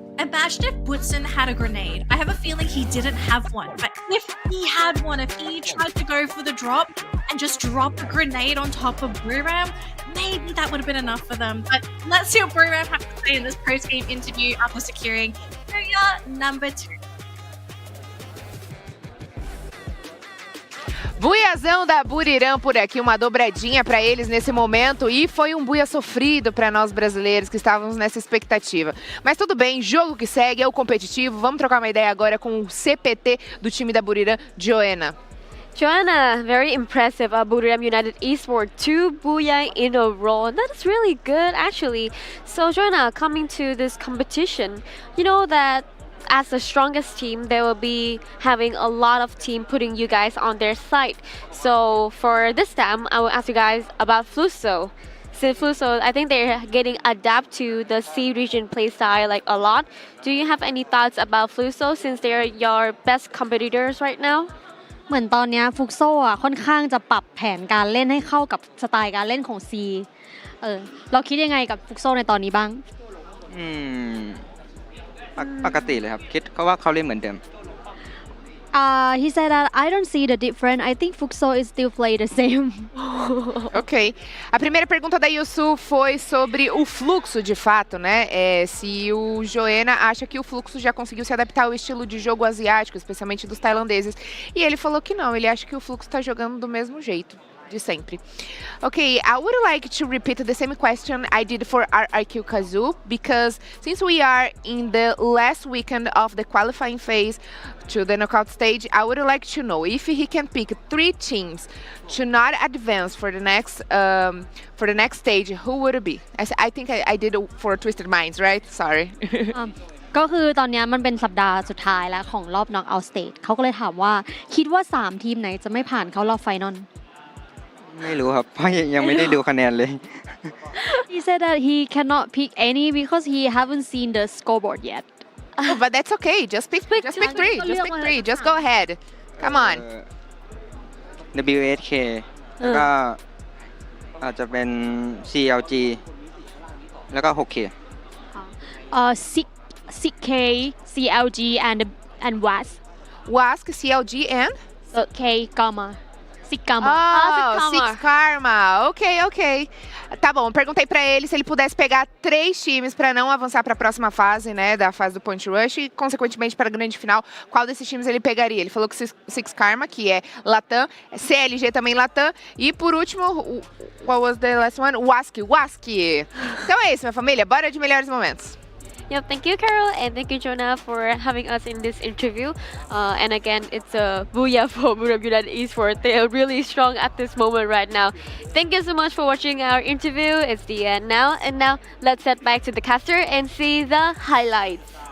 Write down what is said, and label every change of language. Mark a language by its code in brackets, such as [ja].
[en] Imagine if Butson had a grenade. I have a feeling he didn't have one, but if he had one, if he tried to go for the drop and just drop a grenade on top of Buriram, maybe that would have been enough for them. But let's see what Buriram have to say in this post-game interview after securing Booyah number 2. [pt] Buiazão da Buriram por aqui, uma dobradinha para eles nesse momento e foi um buia sofrido para nós brasileiros que estávamos nessa expectativa. Mas tudo bem, jogo que segue, é o competitivo. Vamos trocar uma ideia agora com o CPT do time da Buriram, Joanna. [en] Joanna, very impressive. Buriram United Esports, 2 Booyah in a row. That's really good, actually. So, Joanna, coming to this competition, you know that as the strongest team, they will be having a lot of team putting you guys on their side. So for this time, I will ask you guys about Fluxo. Since Fluxo, I think they're getting adapt to the C region playstyle like a lot. Do you have any thoughts about Fluxo since they're your best competitors right now? [th] เหมือนตอนนี้ฟุกโซอ่ะค่อนข้างจะปรับแผนการเล่นให้เข้ากับสไตล์การเล่นของ C เราคิดยังไงกับฟุกโซในตอนนี้บ้าง ปกติเลยครับคิดเขาว่าเขาเล่นเหมือนเดิม [en] He said that I don't see the difference. I think Fuxo is still play the same. Ok. [pt] A primeira pergunta da Yusu foi sobre o fluxo, de fato, né? Se o Joena acha que o fluxo já conseguiu se adaptar ao estilo de jogo asiático, especialmente dos tailandeses. E ele falou que não, ele acha que o fluxo está jogando do mesmo jeito. De sempre. [en] Okay, I would like to repeat the same question I did for RRQ Kazoo, because since we are in the last weekend of the qualifying phase to the knockout stage, I would like to know if he can pick 3 teams to not advance for the next stage, who would it be? I think I did for Twisted Minds, right? Sorry. [th] ก็คือตอนนี้มันเป็นสัปดาห์สุดท้ายแล้วของรอบ knockout stage เขาก็เลยถามว่าคิดว่า3ทีมไหนจะไม่ผ่านเข้ารอบไฟนอล ไม่รู้ครับเพราะยังไม่ได้ดูคะแนนเลย [en] He said that he cannot pick any because he haven't seen the scoreboard yet. Oh, but that's okay. Just pick 3. Just pick 3. Just go ahead. Come on. [th] WSK แล้วก็อาจจะเป็น CLG แล้วก็ 6K [en] 6K CLG and WASC CLG and K Gamma Six Karma. Six Karma. Ok. [pt] Tá bom, perguntei pra ele se ele pudesse pegar 3 times pra não avançar pra próxima fase, né, da fase do Point Rush e, consequentemente, pra grande final, qual desses times ele pegaria. Ele falou que Six Karma, que é Latam, CLG também Latam, e por último, [en] what was the last one? [pt] WASC. Então é isso, minha família, bora de melhores momentos. [en] Yeah, thank you, Carol, and thank you, Jonah, for having us in this interview. And again, it's a booyah for Bermuda Esports. They are really strong at this moment right now. Thank you so much for watching our interview. It's the end now. And now, let's head back to the caster and see the highlights.